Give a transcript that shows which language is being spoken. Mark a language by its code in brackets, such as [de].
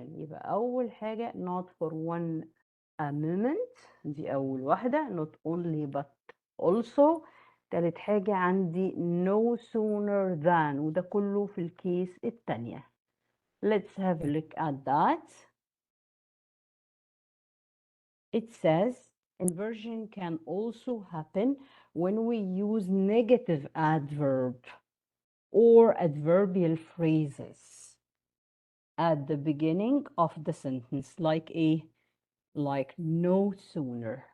[ar] يبقى أول حاجة [en] not for one moment [ar] دي أول واحدة [en] not only but also. [ar] تالت حاجة عندي [en] no sooner than [ar] وده كله في الكيس التانية. [en] Let's have a look at that. It says inversion can also happen when we use negative adverb or adverbial phrases at the beginning of the sentence, like no sooner.